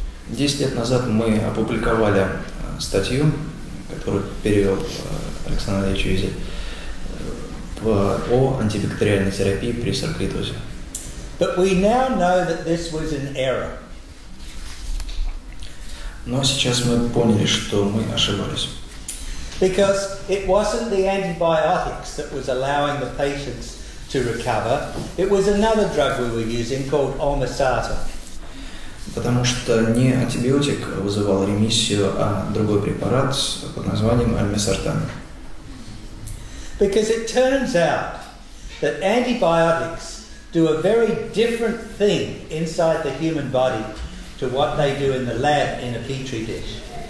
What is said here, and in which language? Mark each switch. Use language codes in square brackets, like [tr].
[ru] 10 лет назад мы опубликовали статью, которую перевел Александр Андреевич Визель, о антибактериальной терапии при саркоидозе. [en] But we now know that this was an error. [ru] Но сейчас мы поняли, что мы ошибались. [en] Because it wasn't the antibiotics that was allowing the patients to recover. It was another drug we were using called olmesartan. [ru] Потому что не антибиотик вызывал ремиссию, а другой препарат под названием альмесартан. [en] Because it turns out that antibiotics do a very different thing inside the human body to what they do in the lab in a petri dish.